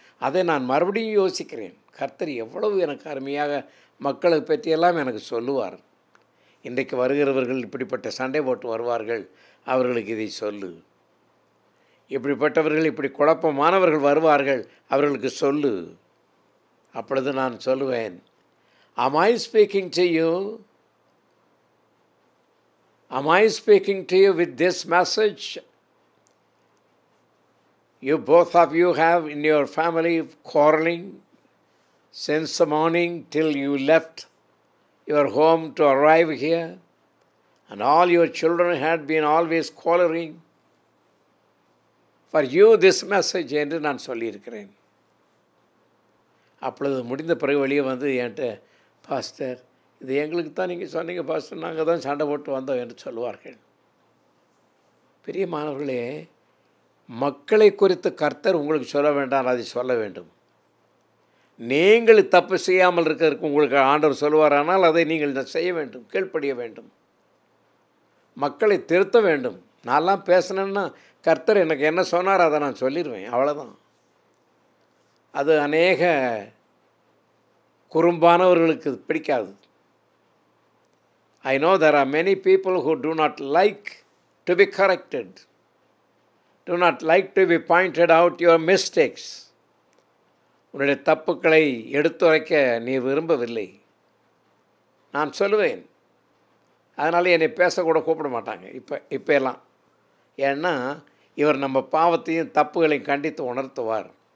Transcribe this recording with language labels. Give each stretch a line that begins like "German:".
Tamil: அதை நான் மறுபடியும் யோசிக்கிறேன். கர்த்தர் எவ்வளவு எனக்கு அருமையாக மக்களை பற்றியெல்லாம் எனக்கு சொல்லுவார். இன்றைக்கு வருகிறவர்கள் இப்படிப்பட்ட சண்டை போட்டு வருவார்கள், அவர்களுக்கு இதை சொல்லு. இப்படிப்பட்டவர்கள் இப்படி குழப்பமானவர்கள் வருவார்கள், அவர்களுக்கு சொல்லு. அப்பொழுது நான் சொல்லுவேன்,
English: am I speaking to you? Am I speaking to you with this message? You both of you have in your family quarreling since the morning till you left your home to arrive here, and all your children had been always quarreling. For you this message
Tamil: என்று நான் சொல்லியிருக்கிறேன். அப்பொழுது முடிந்த பிறகு வெளியே வந்து என்கிட்ட, pastor இது எங்களுக்கு தான் நீங்கள் சொன்னீங்க பாஸ்டர், நாங்கள் தான் சண்டை போட்டு வந்தோம் என்று சொல்லுவார்கள். பிரியமானவர்களே, மக்களை குறித்து கர்த்தர் உங்களுக்கு சொல்ல வேண்டாம், அதை சொல்ல வேண்டும். நீங்கள் தப்பு செய்யாமல் இருக்கிறதுக்கு உங்களுக்கு ஆண்டவர் சொல்லுவாரானால் அதை நீங்கள் செய்ய வேண்டும், கீழ்ப்படிய வேண்டும், மக்களை திருத்த வேண்டும். நான்லாம் பேசினேன்னா கர்த்தர் எனக்கு என்ன சொன்னார் அதை நான் சொல்லிடுவேன், அவ்வளோதான். அது அநேக குறும்பானவர்களுக்கு பிடிக்காது.
English: I know there are many people who do not like to be corrected, do not like to be pointed out your mistakes.
Tamil: உன்னுடைய தப்புக்களை எடுத்துரைக்க நீ விரும்பவில்லை. நான் சொல்லுவேன். அதனால் என்னை பேசக்கூட கூப்பிட மாட்டாங்க இப்போ எல்லாம். ஏன்னா இவர் நம்ம பாவத்தையும் தப்புகளையும் கண்டித்து உணர்த்துவார்.